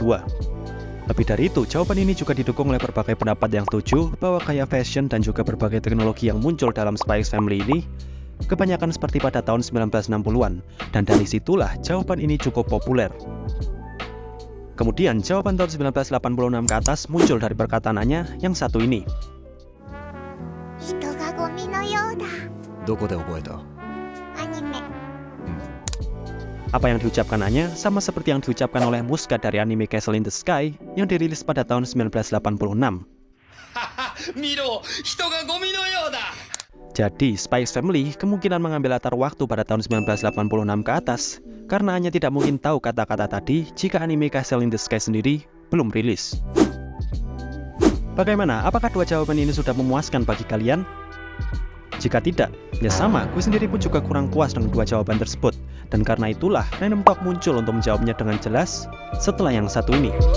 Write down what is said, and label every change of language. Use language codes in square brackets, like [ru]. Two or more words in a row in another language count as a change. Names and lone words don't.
[id] Lebih dari itu, jawaban ini juga didukung oleh berbagai pendapat yang setuju bahwa gaya fashion dan juga berbagai teknologi yang muncul dalam Spy X Family ini kebanyakan seperti pada tahun 1960-an, dan dari situlah jawaban ini cukup populer. Kemudian jawaban tahun 1986 ke atas muncul dari perkataannya yang satu ini. [ja] 人がゴミのようだ。どこで覚えた？アニメ。 [id] Apa yang diucapkan Anya sama seperti yang diucapkan oleh Muska dari anime Castle in the Sky yang dirilis pada tahun 1986. [ja] Miro, 人がゴミのようだ。 [id] Jadi, Spy X Family kemungkinan mengambil latar waktu pada tahun 1986 ke atas, karena Anya tidak mungkin tahu kata-kata tadi jika anime Castle in the Sky sendiri belum rilis. Bagaimana? Apakah dua jawaban ini sudah memuaskan bagi kalian? Jika tidak, ya sama, gue sendiri pun juga kurang puas dengan dua jawaban tersebut. Dan karena itulah, Random Talk muncul untuk menjawabnya dengan jelas setelah yang satu ini.